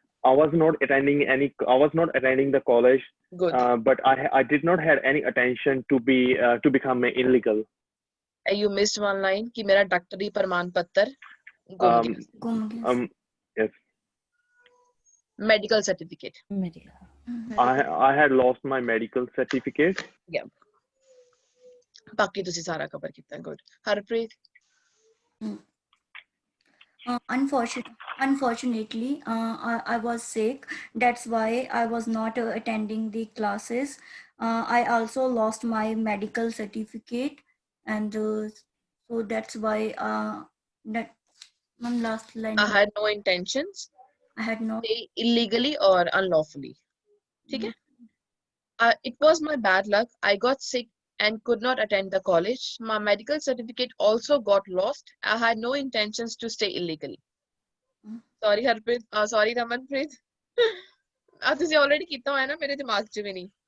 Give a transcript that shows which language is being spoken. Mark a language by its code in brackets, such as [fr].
[en] I was not attending the college. Good. But I did not have any attention to become illegal. You missed one line [pa] ਕਿ ਮੇਰਾ ਡਾਕਟਰੀ ਪ੍ਰਮਾਣ ਪੱਤਰ ਗੁੰਮ ਗਿਆ। ਗੁੰਮ ਗਿਆ ਸੀ। [en] Yes, [pa] medical certificate. [en] I had lost my medical certificate. [pa] Yeah. ਬਾਕੀ ਤੁਸੀਂ ਸਾਰਾ ਕਵਰ ਕੀਤਾ। Good. Harpreet. [en] Unfortunately, I was sick. That's why I was not attending the classes. I also lost my medical certificate, and so that's why that one last line. I had no intentions. I had no. Stay illegally or unlawfully. [hi] ठीक है? [en] It was my bad luck. I got sick and could not attend the college. My medical certificate also got lost. I had no intentions to stay illegally. Sorry Harpreet. Sorry Ramanpreet. [pa] ਤੁਸੀਂ already ਕੀਤਾ ਹੋਇਆ ਨਾ, ਮੇਰੇ ਦਿਮਾਗ 'ਚ ਵੀ ਨਹੀਂ।